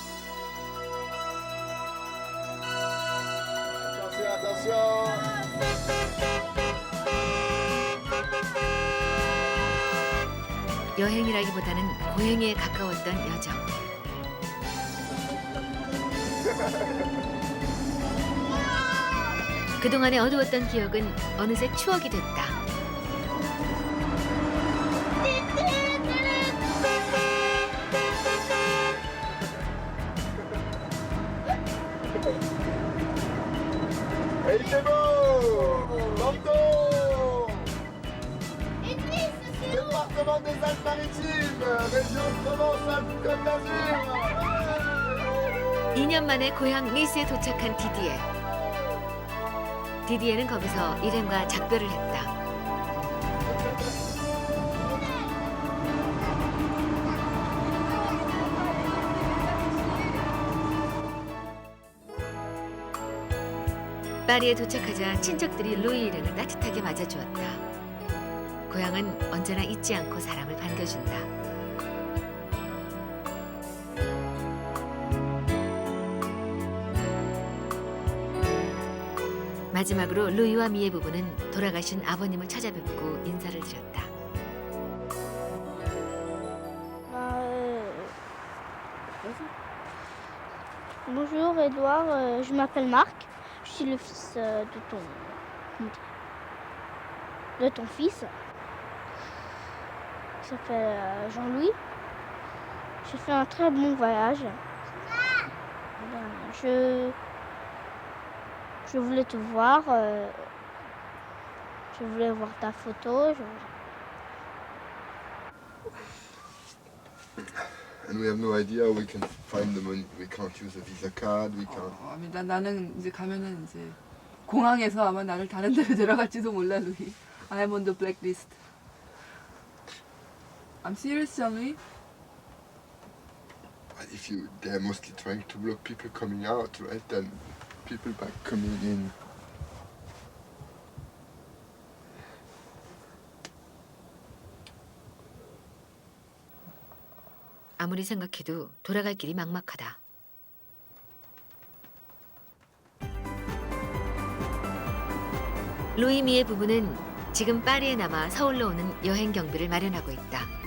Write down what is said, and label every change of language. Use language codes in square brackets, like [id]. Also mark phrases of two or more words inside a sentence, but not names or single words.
[ko] 여행이라기보다는 고행에 가까웠던 여정. 그동안의 어두웠던 기억은 어느새 추억이 됐다. [fr] Et il fait beau! Bordeaux! Et Nice, c'est où? Département des Alpes-Maritimes, région Provence-Alpes-Côte d'Azur. [ko] 2년 만에 고향 니스에 도착한 디디에. 디디에는 거기서 일행과 작별을 했다. 파리에 도착하자 친척들이 루이 일행을 따뜻하게 맞아주었다. 고향은 언제나 잊지 않고 사람을 반겨준다. 마지막으로 루이와 미의 부부는 돌아가신 아버님을 찾아뵙고 인사를 드렸다. [fr] Bonjour Edouard, je m'appelle Marc. Je suis le fils de ton fils. Il s'appelle Jean-Louis. J'ai fait un très bon voyage. Je voulais te voir. Je voulais voir ta photo. [en] And we have no idea how we can find the money. We can't use a Visa card. We can't. [ko] 나는 이제 가면은 이제 공항에서 아마 나를 다른 데로 데려갈지도 몰라, 루이. [en] I'm on the blacklist. I'm serious, Jean-Louis. they're mostly trying to block people coming out, right? And people back coming in. [ko] 아무리 생각해도 돌아갈 길이 막막하다. 루이미의 부부는 지금 파리에 남아 서울로 오는 여행 경비를 마련하고 있다.